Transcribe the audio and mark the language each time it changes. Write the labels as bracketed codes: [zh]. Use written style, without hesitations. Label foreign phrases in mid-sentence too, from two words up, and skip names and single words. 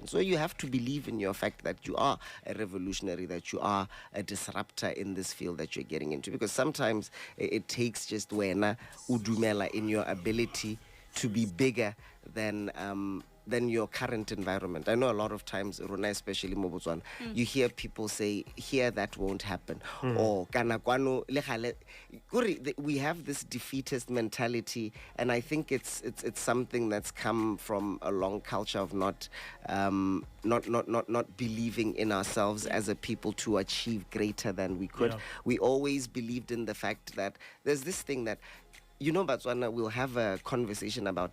[en] So you have to believe in your fact that you are a revolutionary, that you are a disruptor in this field that you're getting into, because sometimes it takes just [tn] wena udumela [en] in your ability to be bigger than your current environment. I know a lot of times, Rona, especially mo Botswana, you hear people say, here that won't happen, or [tn] kana kwano le gale. [en] We have this defeatist mentality, and I think it's something that's come from a long culture of not believing in ourselves as a people to achieve greater than we could. We always believed in the fact that there's this thing that, Botswana, we'll have a conversation about.